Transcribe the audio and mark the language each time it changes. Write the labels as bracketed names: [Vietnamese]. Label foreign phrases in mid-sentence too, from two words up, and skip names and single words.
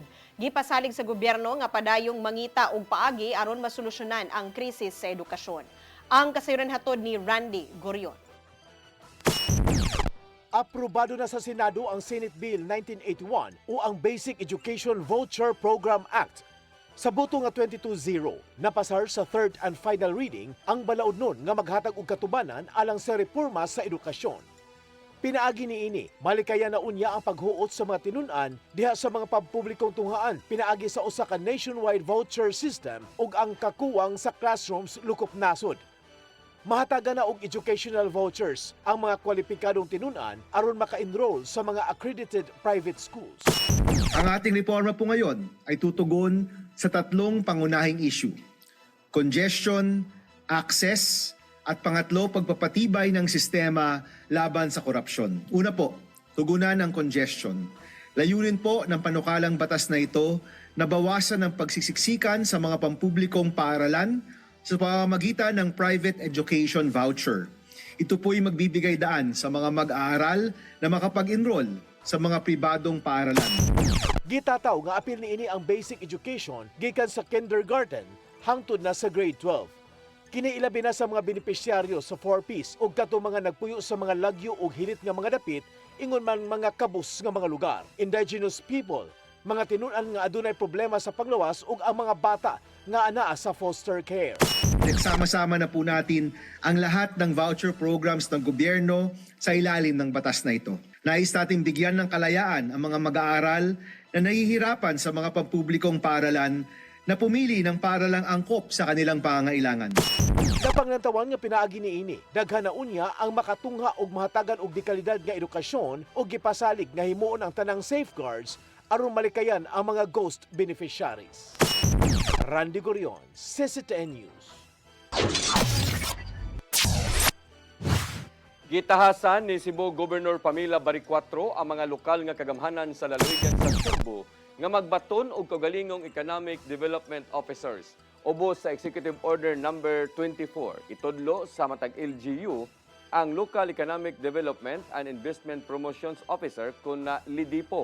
[Cebuano] Gipasalig sa gobyerno nga padayong mangita og paagi aron masolusyonan ang krisis sa edukasyon. Ang kasayuran hatod ni Randy Gorion. Aprobado na sa Senado ang Senate Bill 1981 o ang Basic Education Voucher Program Act. Sa boto nga 22-0, napasar sa [English] third and final reading [Cebuano] ang balaod nun nga maghatag og katubanan alang sa reforma sa edukasyon. Pinaagi niini, malikaya na unya ang paghuot sa mga tinun-an diha sa mga pampublikong tunghaan pinaagi sa usa ka [English] nationwide voucher system [Cebuano] ug ang kakuwang sa classrooms lukop nasod. Mahataga na og [English] educational vouchers [Cebuano] ang mga kwalipikadong tinun-an aron maka-enroll sa mga [English] accredited private schools. [Filipino] Ang ating reforma po ngayon ay tutugon sa tatlong pangunahing issue: congestion, access, at pangatlo, pagpapatibay ng sistema laban sa korupsyon. Una po, tugunan ang congestion. Layunin po ng panukalang batas na ito na bawasan ang pagsisiksikan sa mga pampublikong paaralan sa pamamagitan ng [English] private education voucher. [Filipino] Ito po'y magbibigay daan sa mga mag-aaral na makapag-enroll sa mga pribadong paaralan. [Cebuano] Gitataw nga apil niini ang basic education gikan sa kindergarten hangtod na sa grade 12. Kiniilabi na sa mga benepisyaryo sa 4Ps ug kato mga nagpuyo sa mga lagyo ug hilit nga mga dapit ingon man mga kabus nga mga lugar. [English] Indigenous people, [Cebuano] mga tinun-an nga adunay problema sa panglawas ug ang mga bata nga anaa sa foster care. [Filipino] Nagsama-sama na po natin ang lahat ng [English] voucher programs [Filipino] ng gobyerno sa ilalim ng batas na ito. Nais natin bigyan ng kalayaan ang mga mag-aaral na nahihirapan sa mga pampublikong paaralan na pumili ng paralang angkop sa kanilang pangangailangan. [Cebuano] Napangnantawan nga pinaagi niini, daghan na unya ang makatungha og mahatagan og dekalidad nga edukasyon ug gipasalig nga himuon ang tanang safeguards aron malikayan ang mga [English] ghost beneficiaries. [Cebuano] Randy Gorion, CCTN News. Gitahasan ni Cebu Governor Pamela Baricuatro ang mga lokal nga kagamhanan sa lalawigan sa Cebu nga magbaton og kaugalingong [English] economic development officers [Cebuano] ubos sa Executive Order number 24 itudlo sa matag LGU ang Local Economic Development and Investment Promotions Officer kuna LIDIPO.